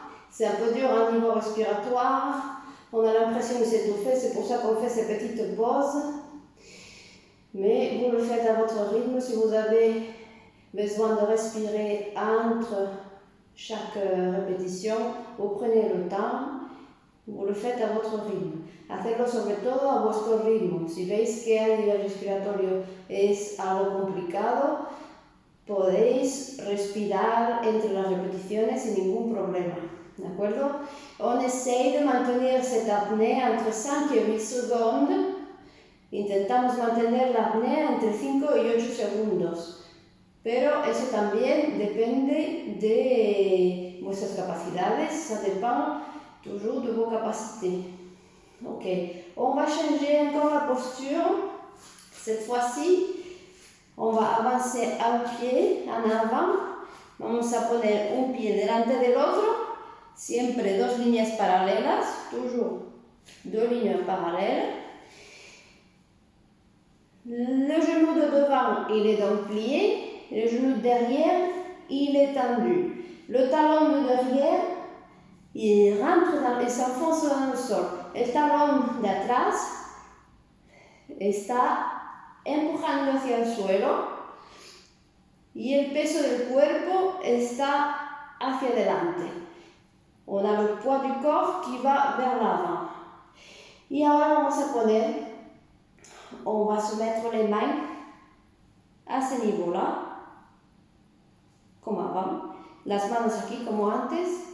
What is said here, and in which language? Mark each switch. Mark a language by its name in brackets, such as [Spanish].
[French] C'est un peu dur au niveau respiratoire. On a l'impression de s'étouffer, c'est pour ça qu'on fait ces petites pauses. Mais vous le faites à votre rythme. Si vous avez besoin de respirer entre chaque répétition, vous prenez le temps, vous le faites a votre ritmo. [Spanish] Hacerlo sobre todo a vuestro ritmo. Si veis que a nivel respiratorio es algo complicado, podéis respirar entre las repeticiones sin ningún problema. ¿De acuerdo? [French] On essaye de mantener cette apnée entre 5 et 8 secondes. [Spanish] Intentamos mantener la apnea entre 5 y 8 segundos. Pero eso también depende de vuestras capacidades, [French] ça dépend toujours de vos capacités. Ok, on va changer encore la posture. Cette fois-ci, on va avancer un pied en avant. [Spanish] Vamos a poner un pie delante del otro. Siempre dos líneas paralelas, [French] toujours deux lignes parallèles. Le genou de devant, il est donc plié. Le genou de derrière, il est tendu. Le talon de derrière, il rentre et s'enfonce dans le sol. [Spanish] El talón de atrás está empujando hacia el suelo y el peso del cuerpo está hacia adelante. [French] On a le poids du corps qui va vers l'avant. [Spanish] Y ahora vamos a poner, [French] on va se mettre les mains à ce niveau-là, [Spanish] como avant, las manos aquí como antes.